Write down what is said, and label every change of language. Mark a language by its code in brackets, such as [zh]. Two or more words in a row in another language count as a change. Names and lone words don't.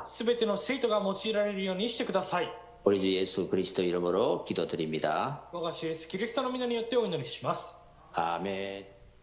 [ja] 全ての生徒が用いられるようにしてください。 [ko] 우리 주 예수 그리스도 이름으로 기도드립니다. [ja] 我が主イエスキリストの皆によってお祈りします。 [ko] 아멘.